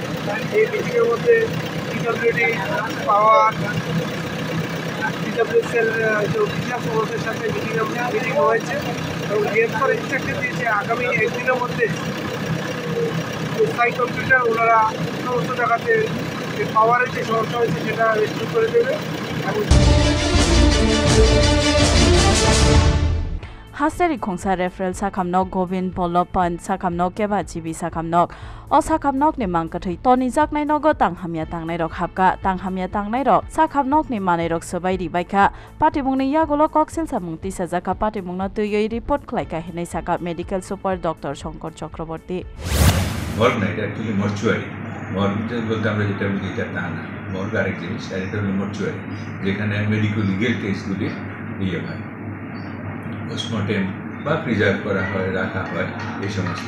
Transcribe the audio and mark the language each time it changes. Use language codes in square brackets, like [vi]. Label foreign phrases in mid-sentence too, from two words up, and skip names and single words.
[bn] এই মিটিংয়ের মধ্যে পিডব্লিউডি পাওয়ার পিডব্লিউসিএল যে অফিসার সদস্যদের সাথে মিটিং হয়েছে এবং [en] DM sir instruction [bn] দিয়েছে আগামী একদিনের মধ্যে সাই কম্পিউটার ওনারা সমস্ত জায়গাতে যে পাওয়ারের যে সমস্যা হয়েছে সেটা রেস্টোর করে দেবে এবং [trp] हास्टेरी खोंसा रेफरेल साखामनक गोविंद बल्लभ पन्त साखामनक केबा जिबि साखामनक अ साखामनक नि मांगकथै तनि जाकनाय नगो तांहामिया तांनाय रक हाबका तांहामिया तांनाय रक साखामनक नि मानै रक सबाय रिबायखा पाटिमुंनि यागोलो कक्सिल सामुंति साजाका पाटिमुंना तुयै रिपोर्ट खलायका हेनै साका [en] medical super [trp] डॉक्टर शंकर चक्रवर्ती [bn] মর্গ না, এটা [en] actually mortuary. [bn] মর্গ বলতে আমরা যেটা বুঝি এটা তা না, মর্গ আরেক জিনিস, আর এটা হলো মর্চুয়ারি যেখানে [en] medico legal [bn] কেসগুলি ইয়ে হয়, পোস্টমর্টেম বা প্রিজার্ভ করা হয়, রাখা হয় এই সমস্ত।